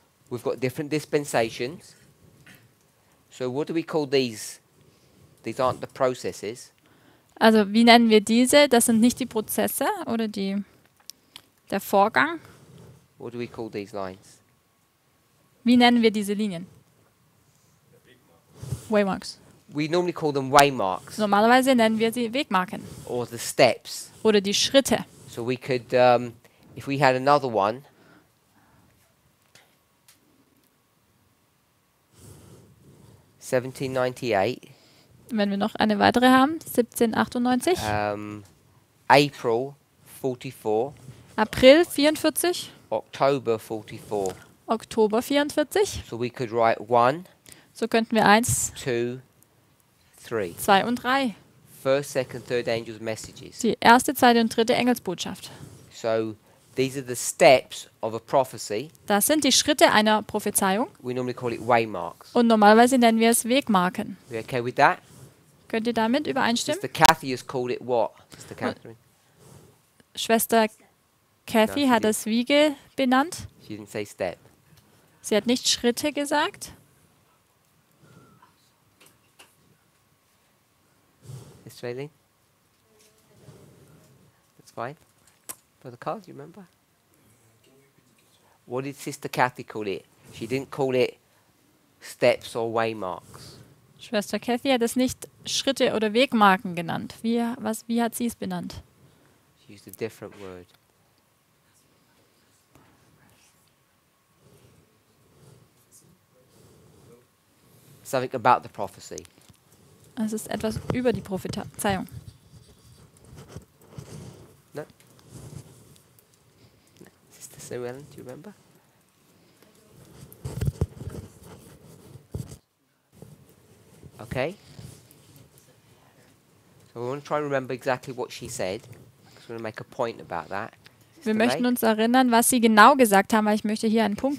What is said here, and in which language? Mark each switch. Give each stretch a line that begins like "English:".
English: We've got different dispensations. So what do we call these? These aren't the processes.
German: Also wie nennen wir diese? Das sind nicht die Prozesse oder der Vorgang.
English: What do we call these lines?
German: Wie nennen wir diese Linien? Waymarks.
English: We normally call them waymarks
German: Normalerweise nennen wir sie Wegmarken
English: or the steps.
German: oder die Schritte.
English: So we could, if we had another one, (1798),
German: Wenn wir noch eine weitere haben, 1798,
English: April 44,
German: April 44,
English: October 44.
German: Oktober 44.
English: So we could write 1,
German: So könnten wir 1,
English: 2, 3.
German: 2 und 3.
English: First, second, third angels' messages.
German: Die erste, zweite und dritte Engelsbotschaft.
English: So these are the steps of a prophecy.
German: Das sind die Schritte einer Prophezeiung
English: We normally call it waymarks.
German: und normalerweise nennen wir es Wegmarken.
English: We okay with that?
German: Könnt ihr damit übereinstimmen?
English: Sister Kathy has called it what? Sister Catherine?
German: Schwester Kathy
English: No,
German: hat es Wiege benannt.
English: She didn't say step.
German: Sie hat nicht Schritte gesagt.
English: Sister Aileen? That's fine. Brother Carl, do you remember? What did Sister Kathy call it? She didn't call it steps or waymarks.
German: Schwester Kathy hat es nicht Schritte oder Wegmarken genannt. Wie hat sie es benannt?
English: She used a different word. Something about the prophecy.
German: Es ist etwas über die Prophezeiung.
English: No? Sister Sue Ellen, do you remember? Okay. So we want to try and remember exactly what she said. Because we're going to make a point about that.
German: Wir möchten
English: Ray?
German: uns erinnern, was sie genau gesagt haben, weil ich möchte hier einen Punkt